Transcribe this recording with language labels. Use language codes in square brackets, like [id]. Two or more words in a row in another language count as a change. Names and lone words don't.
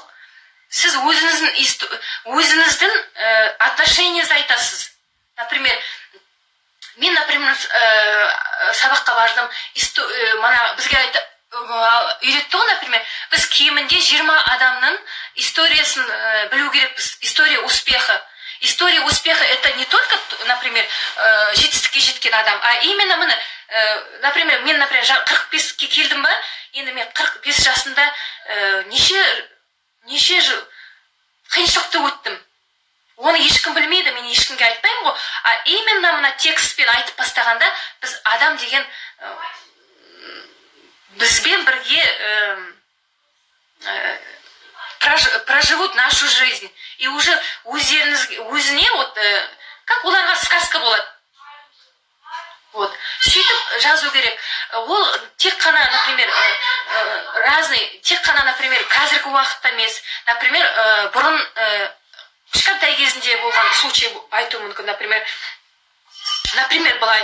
[kk] Сіз өзіңіздің отношениеңізді айтасыз. Например, мен, например, сабаққа бардым, бізге үйретті ғой, например, біз кемінде 20 адамның историясын білу керекпіз. [ru] История успеха. История успеха это не только, например, [kk] жетістікке жеткен адам, [ru] а именно [kk] міне, например, мен, например, 45-ке келдім ба, енді мен 45 жасында неше жыл қиыншылықты өттім. Оны ешкім білмейді, мен ешкімге айтпаймын ғой. [ru] А именно [kk] мына текстпен айтып бастағанда, біз адам деген бізбен бірге [ru] проживут нашу жизнь. И уже [kk] өзіне, как оларға сказка болады. Сөйтіп жазу керек. Ол тек қана, например, тек қана, например, қазіргі уақытта емес, например, бұрын кішкентай кезінде болған случай айту мүмкін, например, былай.